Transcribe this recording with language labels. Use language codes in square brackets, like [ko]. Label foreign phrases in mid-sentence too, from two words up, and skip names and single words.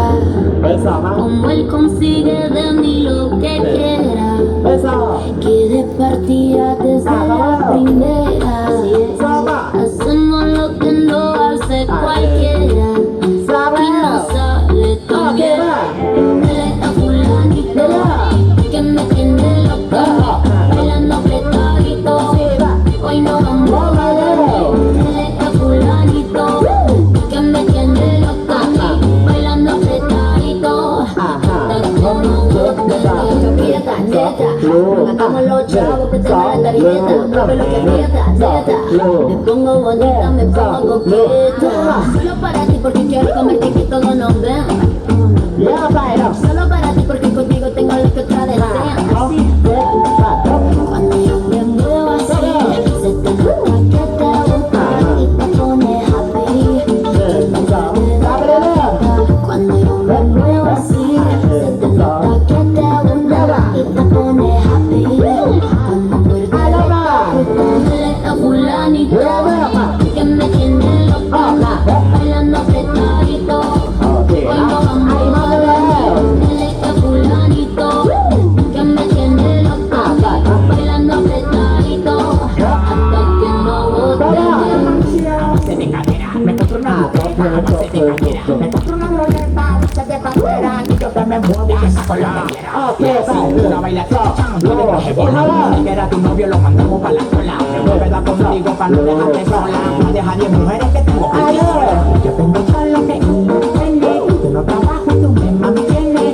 [th] เบอร์สองมั้ง [es] como él consigue de mí lo que quiera, [th] เบอร์สอง [es] que de partida desde la primera, [th] สองป่ะ [es] hacemos lo que no hace cualquiera, [th] สาม [es] y [th] แล้ว [es] no sale โอ tan เค bien. [th] ป่ะ [es] Dile a fulanito que me tiene loca, bailando apretadito, hoy no vamos a ver. Dile a fulanito que me tiene loca, bailando apretadito, hasta que no bote. Aprieta, neta, como los chavos que te van la tarjeta, mueve lo que aprieta, neta, me pongo bonita, me pongo coqueta, solo para ti porque quiero comerte que todos nos ven. [th] เยอะไปแล้ว [es] Solo para ti porque contigo tengo lo que otra desean. [th] เอาเจ็ดแปด [es] Cuando yo me muevo así, se te nota que te gusta y te pone happy. [th] หนึ่งสองสามไปเลย [es] Cuando yo me muevo así, se te nota que te gusta y te pone happy. Cuando muerde la boca, dile a fulanito que me tiene loca, bailando apretadito. [th] โอเค [es] Hoy [th] นะ [es] no [th] ไอ้ [es] vamos [th] มา [es] a [th] เลย [es] ver. Dile a fulanito que me tiene loca, bailando apretadito, hasta que no bote. [th] อ่าจบเลย [es] me compro una roleta de bandera y yo que me muevo y que saco la bandera. Ok, una baila Era tu novio, lo mandamos para la cola. Recuerda contigo para no dejarte sola. No deja 10 mujeres que tengo. Yo tengo todo lo que uno tiene. Tú no trabajas, tú me mantienes.